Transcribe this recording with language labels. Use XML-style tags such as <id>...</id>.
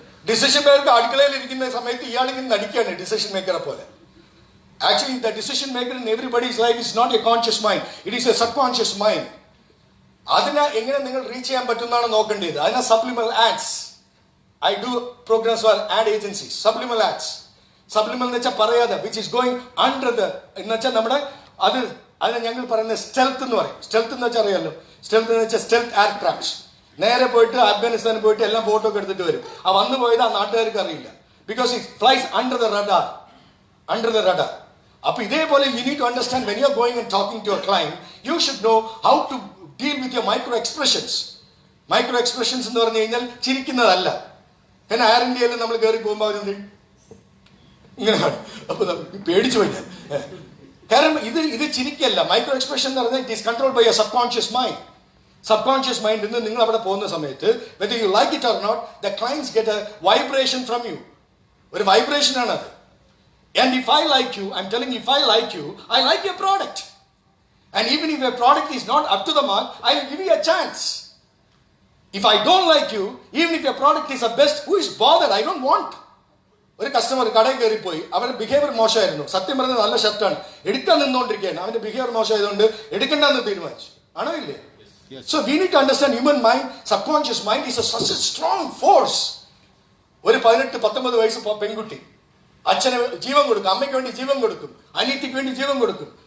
<ml>Decision maker അടുക്കളയിൽ ഇരിക്കുന്ന സമയത്ത് ഇയാളിങ്ങനെ നടിക്കുകയാണ് ഡിസിഷൻ മേക്കറെ പോലെ.</ml> <en>Actually, the decision maker in everybody's life is not a conscious mind. It is a subconscious mind.</en> <ml>അതിനെ എങ്ങനെ നിങ്ങൾ റീച്ച് ചെയ്യാൻ പറ്റുന്നതാണ് നോക്കേണ്ടത്. അതിനെ supplemental ads.</ml> <en>I do programs for ad agencies, subliminal ads.</en> <ml>സബ്ലിമൽ എന്ന് വെച്ചാൽ പറയാതെ,</ml> <en>which is going under the</en> <ml>എന്ന് വെച്ചാൽ നമ്മുടെ അതിനെ ഞങ്ങൾ പറയുന്നത് സ്റ്റെൽത്ത് എന്ന് പറയും. സ്റ്റെൽത്ത് എന്ന് വെച്ചാൽ അറിയാമല്ലോ, സ്റ്റെൽത്ത് എന്ന് വെച്ചാൽ സ്റ്റെൽത്ത് എയർക്രാഫ്റ്റ്. നേരെ പോയിട്ട് അഫ്ഗാനിസ്ഥാനിൽ പോയിട്ട് എല്ലാം ഫോട്ടോ ഒക്കെ എടുത്തിട്ട് വരും. ആ വന്നു പോയത് ആ നാട്ടുകാർക്ക് അറിയില്ല.</ml> <en>Because it flies under the radar.</en> <ml>അപ്പൊ ഇതേപോലെ</ml> <en>You need to understand when you are going and talking to a client, you should know how to deal with your micro expressions.</en> <ml>Micro expressions എന്ന് പറഞ്ഞു കഴിഞ്ഞാൽ ചിരിക്കുന്നതല്ല. പിന്നെ air ഇന്ത്യയിൽ നമ്മൾ കയറി പോകുമ്പോൾ അവരെന്ത് ഇങ്ങനെയാണ്. അപ്പൊ പേടിച്ചു പോയി. കാരണം ഇത് ചിരിക്കല്ല. മൈക്രോ എക്സ്പ്രഷൻ എന്ന് പറഞ്ഞാൽ</ml> <en>It is control by your subconscious mind.</en> <ml>Subconscious മൈൻഡിൽ നിന്ന് നിങ്ങൾ അവിടെ പോകുന്ന സമയത്ത്</ml> <en>Whether you like it or not, the clients get a vibration from you.</en> <ml>ഒരു വൈബ്രേഷൻ ആണ് അത്.</ml> <en>And if I like you, I'm telling you, if I like you, I like your product. And even if your product is not up to the mark, I will give you a chance. If I don't like you, even if your product is the best, who is bothered? I don't want.</en> <ml>ഒരു customer കടയിൽ കയറിപ്പോയി, അവരുടെ behaviour മോശമായിരുന്നു. സത്യം പറഞ്ഞത് നല്ല ഷർട്ടാണ്, എടുക്കാൻ നിന്നുകൊണ്ടിരിക്കുകയാണ്. അവന്റെ ബിഹേവിയർ മോശമായതുകൊണ്ട് എടുക്കണ്ടെന്ന് തീരുമാനിച്ചു. ആണോ ഇല്ലേ?</ml> <en>So we need to understand human mind, subconscious mind is such a strong force.</en> <ml>ഒരു 18-19 വയസ്സ് പെൺകുട്ടി അച്ഛന് ജീവൻ കൊടുക്കും, അമ്മയ്ക്ക് വേണ്ടി ജീവൻ കൊടുക്കും, അനിയത്തിക്ക് വേണ്ടി ജീവൻ കൊടുക്കും.</ml>